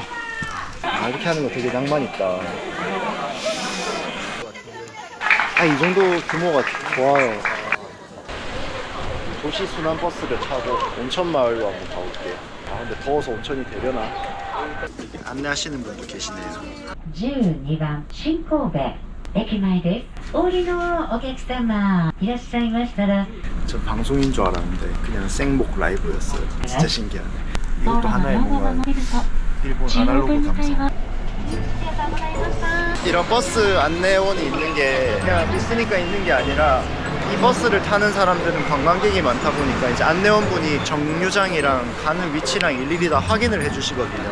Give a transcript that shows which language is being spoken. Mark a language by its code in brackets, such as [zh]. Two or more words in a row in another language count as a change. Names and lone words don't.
[ko] 이렇게 하는 거 되게 낭만 있다. 이 정도 규모가 좋아요. 도시 순환 버스를 타고 온천 마을로 한번 가볼게요. 근데 더워서 온천이 되려나? 안내하시는 분도 계시네요. [ja] 12 番新神戸駅前です。お降りのお客様いらっしゃいましたら [ko] 전 방송인 줄 알았는데 그냥 생목 라이브였어요. 진짜 신기하네. 이것도 하나의 뭔가 일본 아날로그 감성. 이런 버스 안내원이 있는 게 그냥 있으니까 있는 게 아니라 이 버스를 타는 사람들은 관광객이 많다 보니까 이제 안내원분이 정류장이랑 가는 위치랑 일일이 다 확인을 해주시거든요.